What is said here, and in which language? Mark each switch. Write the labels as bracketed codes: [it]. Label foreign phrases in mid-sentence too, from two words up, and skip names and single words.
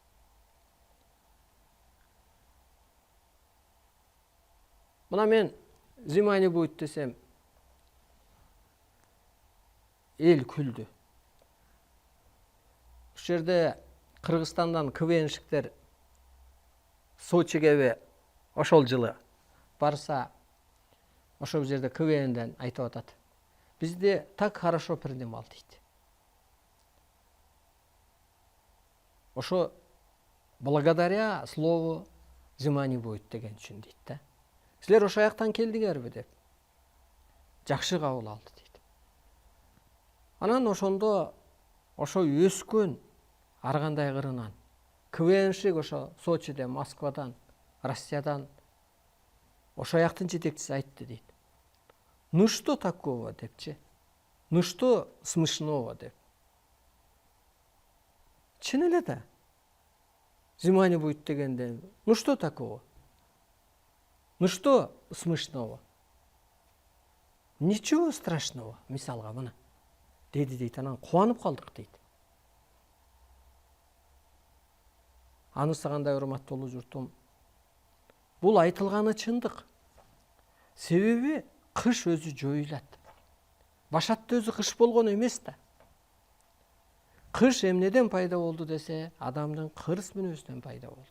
[ky] Мына мен [ru] Зимани будет [ky] десем, эл күлдү. Ушул жерде Кыргызстандан КВНшиктер Сочиге ошол жылы барса, ошол жерде КВНден айтып атат. Бизде [ru] так хорошо принимал [ky] дейт. Ошо [ru] благодаря слову Зимани будет [ky] деген үчүн дейт да. Силер ошол жактан келдиңерби деп. Жакшы кабыл алды дейт. Анан ошондо ошо өскөн ар кандай кырынан КВНшик ошо Сочиден, Москвадан, Россиядан ошо жактын жетекчиси айтты дейт. [ru] Ну что такого депчи? Ну что смешного деп. [ky] Чын эле да. [ru] Зимани будет [ky] дегенде, [ru] ну что такого? Ну что смешного? Ничего страшного, [ky] мисалга мына. Деди дейт, анан кубанып калдык дейт. Анысы кандай урматтуу улуу журтум. Бул айтылганы чындык. Себеби кыш өзү жоюлат. Башатта өзү кыш болгон эмес да. Кыш эмнеден пайда болду десе, адамдын кырс мүнөзүнөн пайда болду.